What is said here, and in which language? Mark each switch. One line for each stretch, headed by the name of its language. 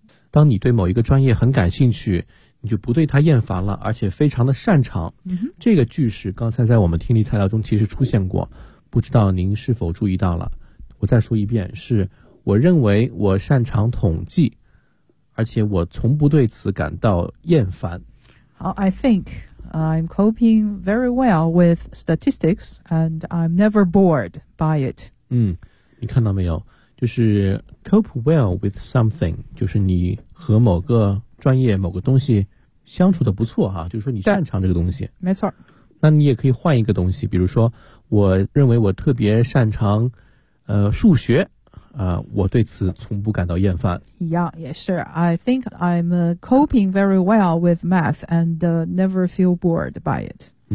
Chinese: 当你对某一个专业很感兴趣，你就不对它厌烦了，而且非常的擅长。这个句式刚才在我们听力材料中其实出现过，不知道您是否注意到了。我再说一遍，是我认为我擅长统计，而且我从不对此感到厌烦。
English: 好， I think I'm coping very well with statistics and I'm never bored by it.
Chinese: 你看到没有，就是
English: cope well with something，
Chinese: 就是你和某个专业某个东西相处的不错啊，就是说你擅长这个东西。没错。那你也可以换一个东西，比如说我认为我特别擅长数学我对此从不感到厌烦。一样也是。
English: I think I'm coping very well with math and never feel bored by it.